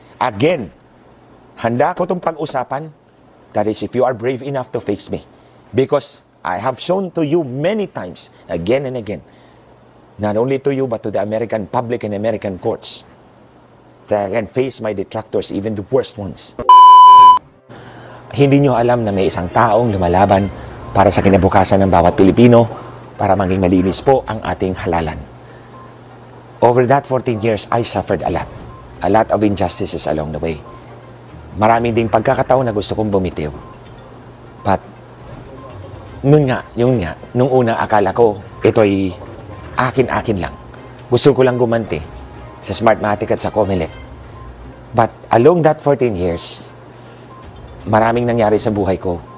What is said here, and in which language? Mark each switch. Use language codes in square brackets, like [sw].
[tl] Again, handa ko itong pag-usapan. [en] That is, if you are brave enough to face me. Because I have shown to you many times, again and again, not only to you, but to the American public and American courts, that I can face my detractors, even the worst ones. [tl] Hindi nyo alam na may isang taong lumalaban para sa kinabukasan ng bawat Pilipino, para maging malinis po ang ating halalan. [en] Over that 14 years, I suffered a lot. A lot of injustices along the way. [tl] Maraming ding pagkakataon na gusto kong bumitiw. But, nung una akala ko, ito'y akin-akin lang. Gusto ko lang gumanti sa Smartmatic at sa Comelec. But, [en] along that 14 years, [tl] maraming nangyari sa buhay ko.